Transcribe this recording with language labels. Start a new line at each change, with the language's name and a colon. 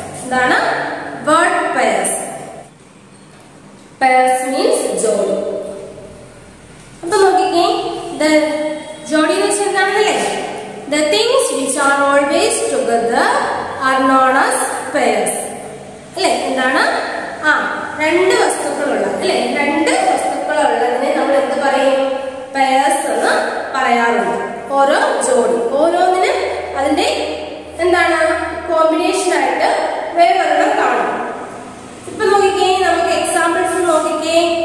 Malayalam: എന്താണ്
English: word pairs? Pairs means ജോഡി.
Malayalam: അപ്പൊ നോക്കിക്കേ, the ജോഡി എന്ന് വെച്ചാൽ എന്താണെന്നല്ലേ?
English: The things which are always together are known as pairs.
Malayalam: അല്ലേ? എന്താണ്? രണ്ട് വസ്തുക്കളുള്ള അല്ലേ? രണ്ട് വസ്തുക്കളുള്ളതിനെ നമ്മൾ എന്ത് പറയും? പെയർസ് എന്ന് പറയാറുണ്ട്. ഓരോ ജോഡി ഓരോന്നിനും അതിന്റെ എന്താണ് കോമ്പിനേഷൻ ആയിട്ട് വേറൊരെണ്ണം കാണും. ഇപ്പൊ നോക്കിക്കേ, നമുക്ക് എക്സാമ്പിൾസ് നോക്കിക്കേ.